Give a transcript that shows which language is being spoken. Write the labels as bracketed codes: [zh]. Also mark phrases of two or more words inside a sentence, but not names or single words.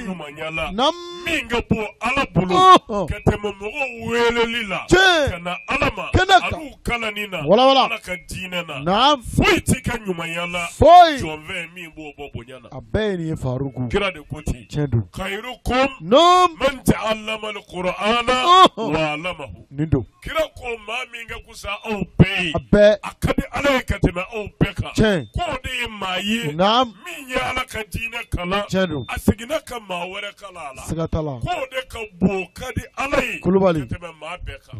[bm] Ɲumanyala. Naam. Min ka bɔ Ala bolo. Ka tɛmɛ mɔgɔw weleli la. Tiɲɛ. Ka na Ala ma. Kɛnɛ kan. An'u kalanni na. Walawala. Ala ka diinɛ na. Naam. Foyi ti ka ɲumanyala. Foyi. Jɔnfɛn min b'o bɔ bonya na. A bɛɛ ye nin ye Faruku. Kira de ko ten. Tiɲɛ don. Khairukum. Naam. [ar] من تعلم القرآن وعلمه. [bm] Nin don. Kira ko maa min ka kusa aw bɛɛ ye. A bɛɛ. A ka di Ala ye ka tɛmɛ aw bɛɛ kan. Tiɲɛ. K'o de ye maa ye. Naam. Min ye Ala ka diinɛ kalan. Tiɲɛ don. A seginna ka maa wɛrɛ kalan a la. Siga t'a la. K'o de ka bon ka di Ala ye. Kulubali. Ka tɛmɛ maa bɛɛ kan.